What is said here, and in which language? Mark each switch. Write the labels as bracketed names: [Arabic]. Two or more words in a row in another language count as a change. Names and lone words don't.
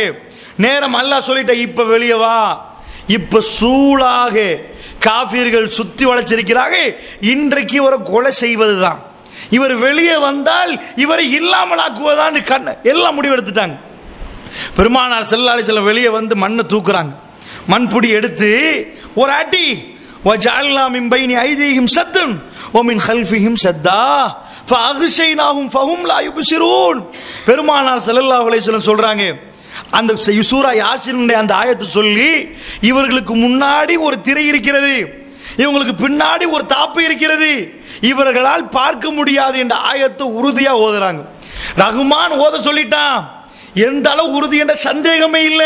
[Tamil] நேரம் அல்லாஹ் சொல்லிட்ட, இப்ப வெளியே வா, இப்ப சூளாக காஃபிர்கள் சுத்தி வளைச்சிருக்கிறாங்க, இன்றைக்கு இவரை கொலை செய்வதுதான், இவர் வெளியே வந்தால் இவரை இல்லாமல் ஆக்குவதான் கண் எல்லாம் முடிவெடுத்துட்டாங்க. பெருமானார் [Arabic] صلى الله عليه وسلم [Tamil] வெளியே வந்து மண்ணை தூக்குறாங்க. மண்புடி எடுத்து ஒரு அடி, [Arabic] وَجَعَلْنَا مِنْ بَيْنِ أَيْدِيهِمْ سَدًّا وَمِنْ خَلْفِهِمْ سَدًّا فَأَغْشَيْنَاهُمْ فَهُمْ لَا يُبْصِرُونَ. [Tamil] பெருமானார் [Arabic] صلى الله عليه وسلم [Tamil] சொல்றாங்க, அந்த சூரா யாசீனுடைய அந்த ஆயத்தை சொல்லி, இவர்களுக்கு முன்னாடி ஒரு திரை இருக்கிறது, இவங்களுக்கு பின்னாடி ஒரு தாப்பு இருக்கிறது, இவர்களால் பார்க்க முடியாது என்ற ஆயத்தை உறுதியா ஓதுறாங்க. ரஹ்மான் ஓத சொல்லிட்டான், எந்த அளவு உறுதி என்ற சந்தேகமே இல்லை.